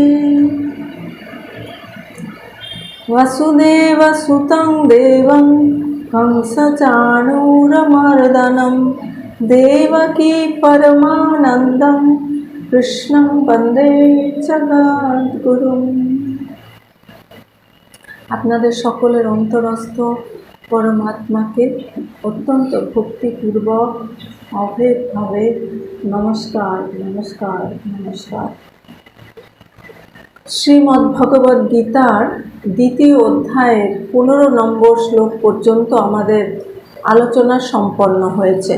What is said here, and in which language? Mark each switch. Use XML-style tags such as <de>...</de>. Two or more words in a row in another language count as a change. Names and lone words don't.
<sa>वसुदेवसुतं देवं कंसचाणूरमर्दनं देवकी परमानन्दं कृष्णं वन्दे जगद्गुरुम्।</sa> <bn>আপনাদের সকলের অন্তরস্থ পরমাত্মাকে অত্যন্ত ভক্তিপূর্বক অভেদভাবে নমস্কার নমস্কার নমস্কার। শ্রীমদ্ ভগবদ গীতার দ্বিতীয় অধ্যায়ের 15 নম্বর শ্লোক পর্যন্ত আমাদের আলোচনা সম্পন্ন হয়েছে।</bn>